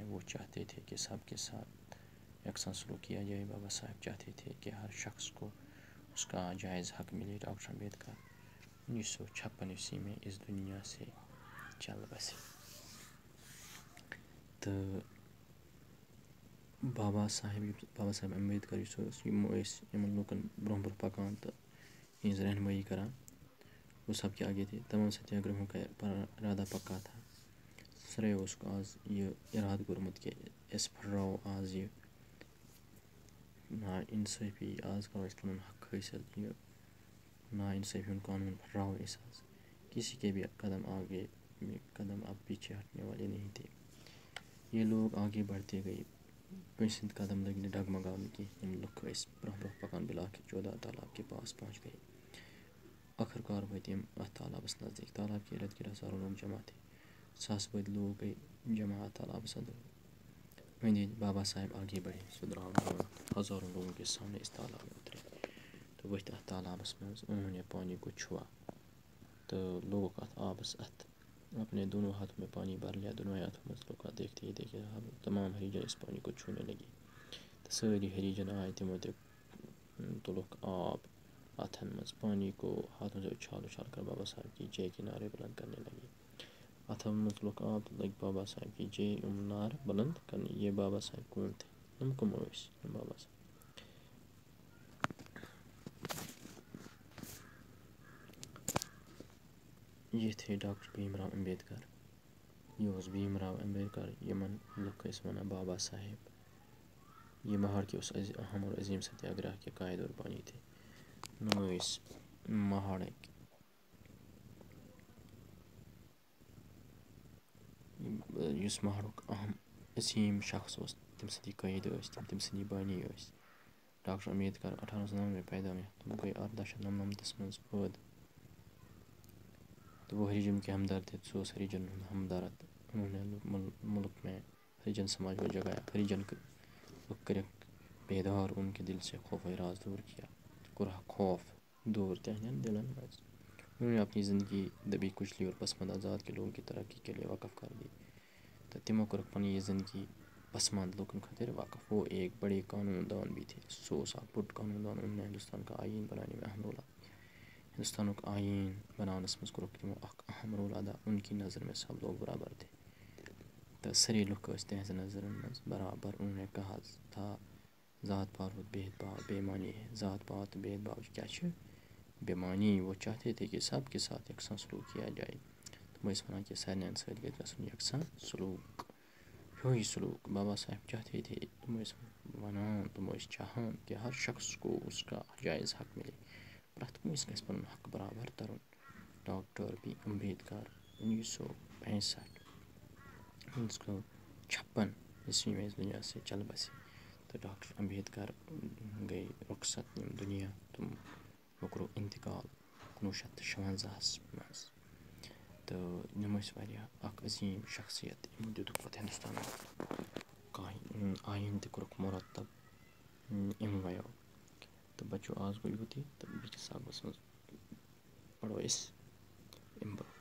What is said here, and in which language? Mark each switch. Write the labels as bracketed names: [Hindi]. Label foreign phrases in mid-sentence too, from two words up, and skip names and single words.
[Urdu] وہ چاہتے تھے کہ سب کے ساتھ یکساں سلوک کیا جائے. بابا صاحب چاہتے تھے کہ ہر شخص کو اس کا جائز حق ملے. ڈاکٹر امبیڈکر 1956 میں اس دنیا سے چل بسے. [Kashmiri] تو بابا صاحب امبیڈکر یِم ٲسۍ یِمن لوٗکن برونٛہہ برونٛہہ پکان تہٕ یِہنٛز رہنمٲیی کران. [Urdu] وہ سب کے آگے تھے. تمام ستیہ گرہوں کا ارادہ پکا تھا. [Kashmiri] ساروٕے اوسُکھ آز یہِ ارادٕ کوٚرمُت کہِ أسۍ پھٕٹراوو آز یہِ نا اِنصٲفی. آز کرو أسۍ پنُن حق حٲصِل. یہِ نا اِنصٲفی ہُنٛد قانوٗن پھٕٹراوو أسۍ آز. [Urdu] کسی کے بھی قدم اب پیچھے ہٹنے والے نہیں تھے. یہ لوگ آگے بڑھتے گئے. [Kashmiri] کٲنٛسہِ ہٕنٛدۍ قدم لٔگۍ نہٕ ڈگمگاونہٕ کینٛہہ. یِم لُکھ ٲسۍ برونٛہہ برونٛہہ پکان. [Urdu] بالآخر چودار تالاب کے پاس پہنچ گئے. [Kashmiri] آخر کار وٲتۍ یِم اتھ تالابس نزدیٖک. [Urdu] تالاب کے ارد گرد ہزاروں لوگ جمع تھے. [Kashmiri] ساسہٕ بٔدۍ لوگ گٔے جمع اتھ تالابس أنٛدۍ أنٛدۍ. [Urdu] بابا صاحب آگے بڑھے. [Kashmiri] سُہ درٛاو برٛونٛٹھ. [Urdu] ہزاروں لوگوں کے سامنے اس تالاب میں اترے [Kashmiri] تہٕ ؤتھۍ اتھ تالابس منٛز. [Urdu] انہوں نے پانی کو چھوا [Kashmiri] تہٕ لوگُکھ اتھ آبس اتھِ. [Urdu] اپنے دونوں ہاتھوں میں پانی بھر لیا. [Kashmiri] دونوٕے ہاتھوں منٛز [Urdu] لوگ دیکھتے ہی دیکھتے تمام ہریجن اس پانی کو چھونے لگے. [Kashmiri] تہٕ سٲری ہریجن آئے. تِمو تہِ تُلُکھ آب اتھن منٛز. [Urdu] پانی کو ہاتھوں سے اچھال اچھال کر بابا صاحب کی جے کے نعرے بلند کرنے لگے. [Kashmiri] اتھن منٛز تُلُکھ آب تہٕ لٔگۍ بابا صاحب کی جے نعرٕ بلند کرنے. [Urdu] یہ بابا صاحب کون تھے؟ [Kashmiri] یِم کٕم ٲسۍ یِم بابا صاحب؟ [Urdu] یہ تھے ڈاکٹر بھیم راؤ امبیڈکر. [Kashmiri] یہ اوس بھیم راؤ امبیڈکر یِمن لُکھ ٲسۍ ونان بابا صاحب. [Urdu] یہ مہاڑ کے اس اہم اور عظیم ستیہ گرہ کے قائد اور بانی تھے. [Kashmiri] یِم ٲسۍ مہاڑٕکۍ یُس مہاڑُک اہم عظیٖم شخص اوس تٔمۍ سٕنٛدی قٲیِد ٲسۍ تِم. تٔمۍ سٕنٛدی بانی ٲسۍ. [Urdu] ڈاکٹر امبیڈکر 1899 میں پیدا ہوئے. [Kashmiri] تِم گٔے 1899 منٛز پٲدٕ. [Urdu] تو وہ ہریجن کے ہمدرد تھے. [Kashmiri] سُہ اوس ہریجن ہُنٛد ہمدرد. [Urdu] انہوں نے ملک میں ہریجن سماج کو جگایا. [Kashmiri] ہریجن لُکھ کٔرِکھ بیدار. [Urdu] ان کے دل سے خوف و ہراس دور کیا. [Kashmiri] کوٚرہکھ خوف دور تِہنٛدٮ۪ن دلن منٛز. [Urdu] انہوں نے اپنی زندگی دبی کچلی اور پسماندہ ذات کے لوگوں کی ترقی کے لیے وقف کر دی. [Kashmiri] تہٕ تِمو کٔرٕکھ پنٕنۍ یہِ زندگی پسماندٕ لوٗکن خٲطرٕ وقف. [Urdu] وہ ایک بڑے قانون دان بھی تھے. [Kashmiri] سُہ اوس اکھ بوٚڑ قانون دان. [Urdu] انہوں نے ہندوستان کا آئین بنانے میں اہم رول ادا کیا. [Kashmiri] ہندوستانُک آئین بناونس منٛز کوٚرُکھ تِمو اکھ اہم رول ادا. [Urdu] ان کی نظر میں سب لوگ برابر تھے. [Kashmiri] تہٕ سٲری لُکھ ٲسۍ تِہنٛزِ نظرن منٛز برابر. [Urdu] انہوں نے کہا تھا ذات پات اور بھید بھاؤ بے معنی ہے. [Kashmiri] ذات پات تہٕ بھید بھاو کیٛاہ چھِ؟ بے معنی. [Urdu] وہ چاہتے تھے کہ سب کے ساتھ یکساں سلوک کیا جائے. [Kashmiri] تِم ٲسۍ ونان کہ سارنٕے سۭتۍ گژھِ گژھُن یکساں سلوک. ہیوٚے سلوک. [Urdu] بابا صاحب چاہتے تھے. [Kashmiri] تِم ٲسۍ ونان تِم ٲسۍ چاہان کہ [Urdu] ہر شخص کو اس کا جائز حق ملے. [Kashmiri] پرٛٮ۪تھ کٲنٛسہِ گژھِ پنُن حق برابر ترُن. [Urdu] ڈاکٹر بی امبیڈکر 1965 1956 میں اس دنیا سے چل بسے. [Kashmiri] تو ڈاکٹر امبیڈکر گٔے رخصت یِم دُنیا. تِمو کوٚرُکھ انتقال 1956 منٛز. تہٕ یِم ٲسۍ واریاہ اکھ عظیٖم شخصیت. یِمو دیُتُکھ پتہٕ ہندوستانُک آیٖن تہِ کوٚرُکھ مرتب. یِموَیو تہٕ بچو آز گو یوتی تو بیس سبقس من پڑھو اس امہ برو